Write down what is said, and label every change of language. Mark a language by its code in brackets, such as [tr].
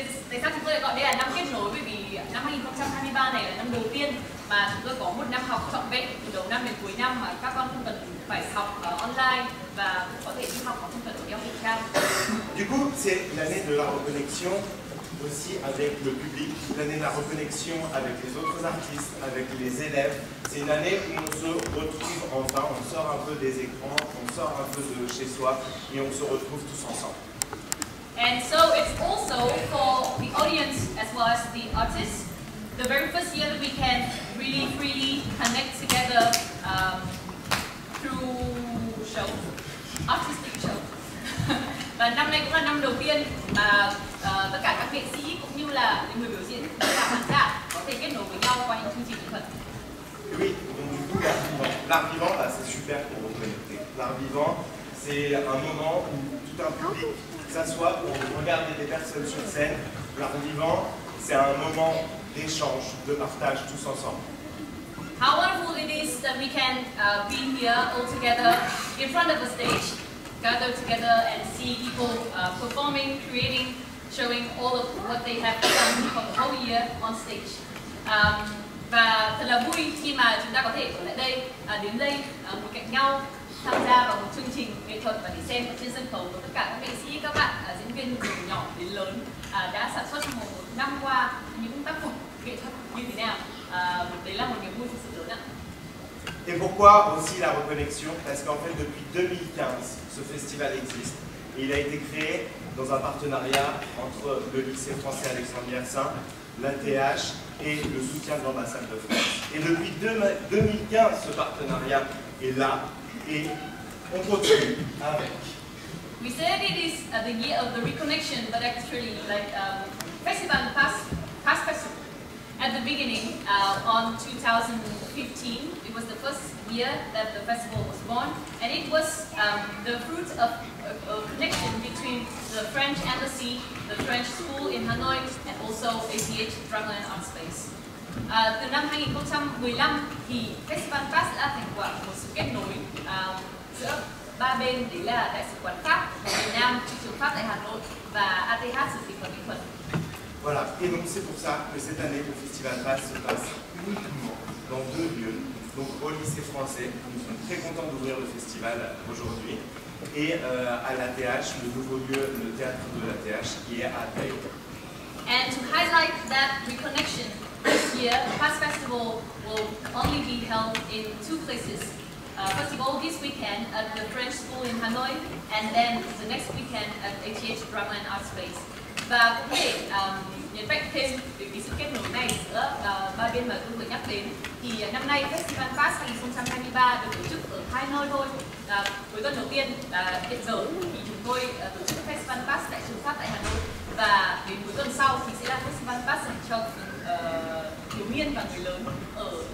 [vi] Tại sao chúng tôi gọi đây là năm kết nối? Bởi vì năm 2023 này là năm đầu tiên mà chúng tôi có một năm học trọn vẹn từ đầu năm đến cuối năm mà các con không cần phải học online và cũng có thể đi học mà không cần phải đeo khẩu trang. [fr] Du coup, c'est l'année de la reconnexion aussi avec le public, l'année de la reconnexion avec les autres artistes, avec les élèves. C'est une année où on se retrouve enfin, on sort un peu des écrans, on sort un peu de chez soi et on se retrouve tous ensemble. [en] And so it's also for the audience as well as the artists, the very first year that we can really freely connect together through show, artistic show. [vi] Và năm nay cũng là năm đầu tiên mà tất cả các nghệ sĩ cũng như là những người biểu diễn, tất cả khán giả có thể kết nối với nhau qua những chương trình nghệ thuật. [fr] Oui, donc du coup, l'art vivant, c'est super pour vous connecter. L'art vivant, c'est un moment où tout un public s'assoit pour regarder des personnes sur scène. L'art vivant, c'est un moment d'échange, de partage tous ensemble. [en] How wonderful it is that we can be here all together in front of a stage, gather together and see people performing, creating, showing all of what they have done for the whole year on stage. [vi] Và thật là vui khi mà chúng ta có thể ở lại đây, đến đây ngồi cạnh nhau, tham gia vào một chương trình nghệ thuật và để xem ở trên sân khấu của tất cả các nghệ sĩ, các bạn diễn viên từ nhỏ đến lớn đã sản xuất trong một năm qua những tác phẩm nghệ thuật như thế nào. Đấy là một niềm vui thực sự lớn ạ. [fr] Et pourquoi aussi la reconnexion? Parce qu'en fait, depuis 2015, ce festival existe. Et il a été créé dans un partenariat entre le lycée français Alexandre Yersin, l'ATH et le soutien de l'ambassade de France. Et depuis 2015, ce partenariat est là et on continue avec. [en] We said it is the year of the reconnection, but actually, like Festival Pass Festival. At the beginning, on 2015, it was the first year that the festival was born, and it was the fruit of a connection between the French Embassy, the French School in Hanoi, and also ATH Drama and Art Space. [vi] Từ năm 2015 thì Festival Pass đã thành quả một sự kết nối giữa ba bên, đấy là Đại sứ quán Pháp ở Việt Nam, Thị trường Pháp tại Hà Nội và ATH Sự Thị thuật Mỹ thuật. [fr] Voilà, et donc c'est pour ça que cette année le Festival Pass se passe uniquement dans deux lieux, donc au lycée français, nous sommes très contents d'ouvrir le festival aujourd'hui, et à l'ATH, le nouveau lieu, le théâtre de l'ATH qui est à Taïwan. [en] And to highlight that reconnection, this year the Pass Festival will only be held in two places. First of all, this weekend at the French School in Hanoi, and then the next weekend at ATH Drama and Art Space. [vi] Và cũng để nhấn mạnh thêm về cái sự kết nối này giữa ba bên mà tôi vừa nhắc đến, thì năm nay Festival Pass 2023 được tổ chức ở hai nơi thôi. Cuối tuần đầu tiên hiện giờ thì chúng tôi tổ chức Festival Pass tại trường Pháp tại Hà Nội, và đến cuối tuần sau thì sẽ là Festival Pass dành cho thiếu niên và người lớn ở